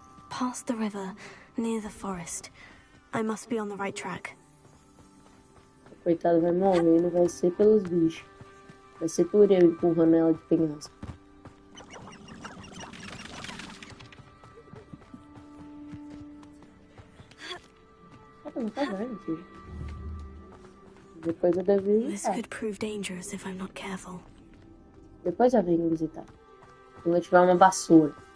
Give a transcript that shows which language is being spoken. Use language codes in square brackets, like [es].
[en] Past the river, near the forest. I must be on the right track. [pt] O coitado vai morrer, não vai ser pelos bichos. Vai ser por eu empurrando ela de penhasco. Não tá vendo, filho. Depois eu devo [en] This [pt] visitar. [en] could prove dangerous if I'm not careful. [pt] Depois eu venho visitar. Quando eu tiver uma vassoura.